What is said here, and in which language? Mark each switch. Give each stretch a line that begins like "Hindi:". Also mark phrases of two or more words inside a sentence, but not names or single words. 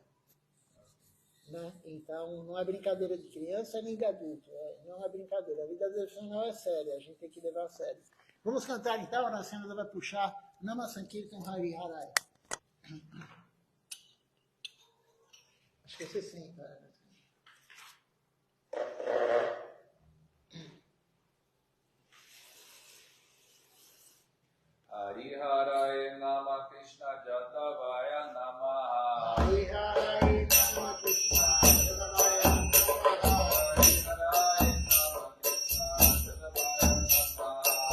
Portuguese: Né? Então, não é brincadeira de criança nem de adulto, não é brincadeira. A vida devocional é séria, a gente tem que levar a sério. Vamos cantar então, a Senhora vai puxar
Sanskrit: Nama Sankirtan Hari Harai.
Portuguese: Acho que é 60.
Sanskrit: Hari Harai Nama Krishna Jatavaya Namaha. Hari Harai Nama Krishna Jatavaya Namaha.